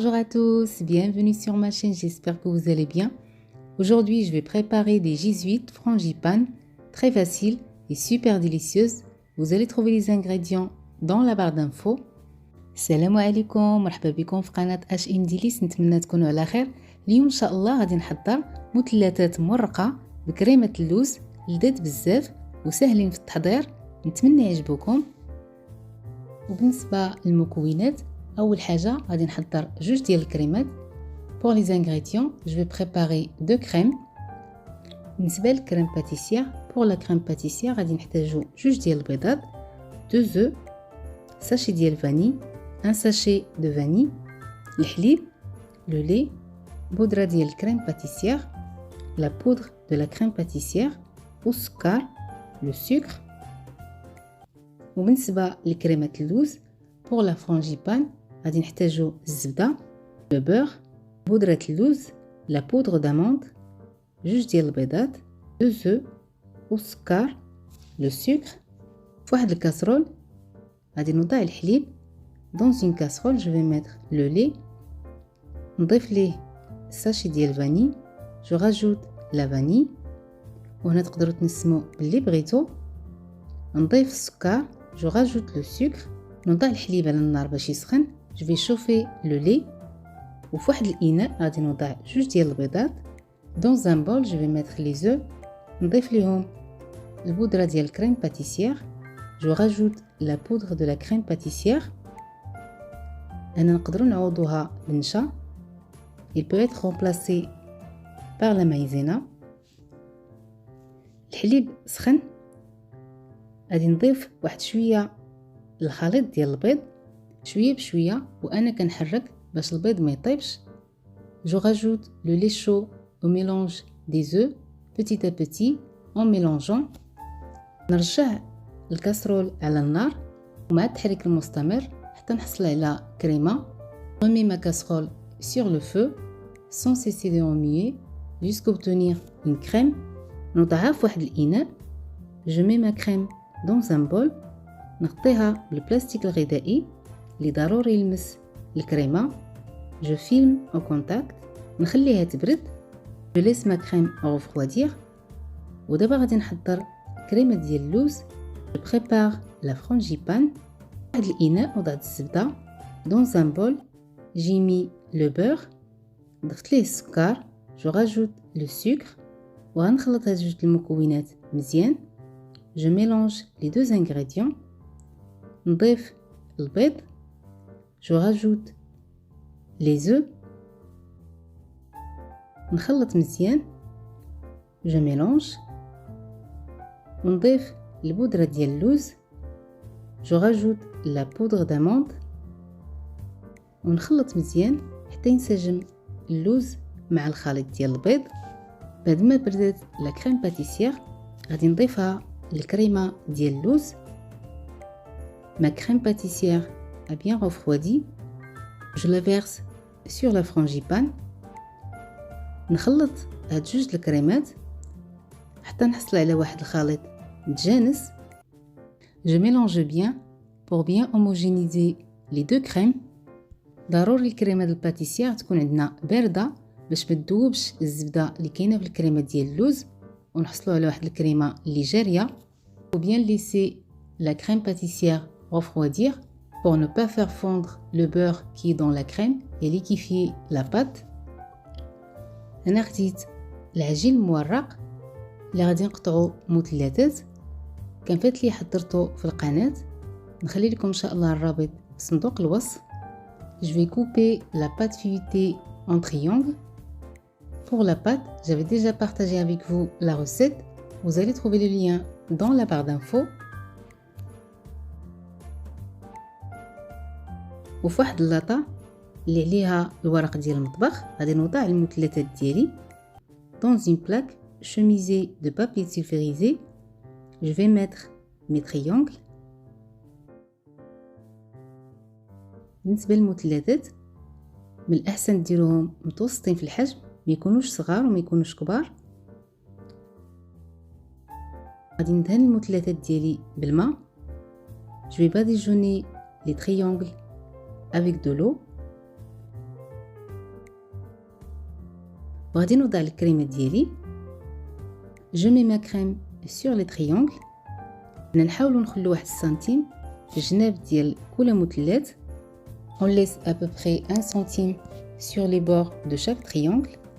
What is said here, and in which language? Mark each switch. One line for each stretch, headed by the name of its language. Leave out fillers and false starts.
French: tous, bienvenue sur ma chaîne, j'espère que vous allez bien. Aujourd'hui, je vais préparer des J8 frangipane, très faciles et super délicieuses. Vous allez trouver les ingrédients dans la barre d'infos.
Arabic: السلام عليكم، مرحبا بكم في قناة اش ام ديليس. نتمنى تكونوا على خير. اليوم ان شاء الله غادي نحضر مثلثات مرقة بكريمة اللوز لذيذ بزاف وسهلين في التحضير، نتمنى يعجبوكم. وبالنسبة للمكونات، اول حاجة غادي نحضر جوج ديال الكريمات.
French: pour les ingrédients je vais préparer 2 crèmes.
Arabic: بالنسبة للكريم باتيسير،
French: pour la crème pâtissière
Arabic: غادي نحتاجو جوج ديال البيضات،
French: 2 œufs، sachet
Arabic: ديال فاني،
French: un sachet de vanille، الحليب، le lait،
Arabic: بودرة ديال الكريم
French: pâtissière، la poudre de la crème pâtissière،
Arabic: والسكر،
French: le sucre.
Arabic: وبالنسبة لكريمة اللوز
French: pour la frangipane
Arabic: غادي نحتاجو الزبدة،
French: le beurre،
Arabic: بودرة اللوز،
French: la poudre d'amande،
Arabic: جوج ديال البيضات،
French: 2 œufs،
Arabic: والسكر،
French: le sucre.
Arabic: في واحد الكاسرول غادي نوضع الحليب.
French: dans une casserole je vais mettre le lait،
Arabic: نضيف ليه
French: sachet ديال فاني، je rajoute la vanille،
Arabic: وهنا تقدروا تنسموا باللي بغيتو. نضيف السكر،
French: je rajoute le sucre،
Arabic: نوضع الحليب على النار باش يسخن،
French: je vais chauffer le lait.
Arabic: وفي واحد الاناء غادي نوضع جوج ديال البيضات.
French: dans un bol je vais mettre les œufs،
Arabic: نضيف ليهم البودرة ديال الكريم باتيسير،
French: je rajoute la poudre de la crème pâtissière.
Arabic: أنا نقدروا نعوضوها بالنشا،
French: il peut être remplacé par la maïzena.
Arabic: الحليب سخن، غادي نضيف واحد شويه الخليط ديال البيض شويه بشويه، وانا كنحرك باش البيض ما يطيبش.
French: je rajoute le lait chaud au mélange des œufs petit à petit en mélangeant.
Arabic: نرجع الكاسرول على النار ومع التحريك المستمر حتى نحصل على كريمه.
French: remets ma casserole sur le feu sans cesser de remuer jusqu'à obtenir une crème.
Arabic: نوضعها في واحد الاناء،
French: je mets ma crème dans un bol،
Arabic: نغطيها بالبلاستيك الغذائي اللي ضروري يلمس الكريمه.
French: je filme au contact،
Arabic: نخليها تبرد،
French: je laisse ma crème refroidir.
Arabic: ودابا غادي نحضر كريمه ديال اللوز.
French: je prépare la frangipane.
Arabic: واحد الاناء وضعت الزبده.
French: dans un bol j'ai mis le beurre،
Arabic: ضفت ليه السكر،
French: je rajoute le sucre،
Arabic: وغنخلط هاد جوج المكونات مزيان.
French: je mélange les deux ingrédients،
Arabic: نضيف البيض،
French: je rajoute les œufs،
Arabic: نخلط مزيان،
French: je mélange،
Arabic: ونضيف البودرة ديال اللوز،
French: je rajoute la poudre d'amande،
Arabic: ونخلط مزيان حتى ينسجم اللوز مع الخليط ديال البيض. بعد ما بردت لا كريم باتيسير غادي نضيفها الكريمه ديال اللوز.
French: ma crème pâtissière a bien refroidi، je la verse sur la frangipane.
Arabic: نخلط هاد جوج الكريمات حتى نحصل على واحد الخليط متجانس.
French: je mélange bien pour bien homogénéiser les deux crèmes.
Arabic: ضروري الكريمه ديال الباتيسير تكون عندنا بارده باش ما تذوبش الزبده اللي كاينه في الكريمه ديال اللوز ونحصلوا على واحد الكريمه اللي جاريه.
French: ou bien laisser la crème pâtissière refroidir pour ne pas faire fondre le beurre qui est dans la crème et liquéfier la pâte.
Arabic: انا خديت العجين المورق اللي غادي نقطعو مثلثات، كان فات لي حضرته في القناه، نخلي لكم ان شاء الله الرابط في صندوق الوصف.
French: je vais couper la pâte feuilletée en triangle. pour la pâte j'avais déjà partagé avec vous la recette، vous allez trouver le lien dans la barre d'infos.
Arabic: وفي واحد اللاطه اللي عليها الورق ديال المطبخ غادي نوضع المثلثات ديالي.
French: dans une plaque chemisée de papier sulfurisé je vais mettre mes triangles.
Arabic: بالنسبه للمثلثات من الاحسن ديروهم متوسطين في الحجم، ما يكونوش صغار وما يكونوش كبار. غادي ندهن المثلثات ديالي بالماء.
French: je vais badigeonner les triangles avec de l'eau.
Arabic: وغادي نوضع الكريمه ديالي.
French: جو مي ما كريم سور لي تريونغل.
Arabic: نحاولوا نخلو 1 سنتيم في الجناب ديال كل مثلث.
French: on laisse à peu près 1 centime sur les bords de chaque triangle.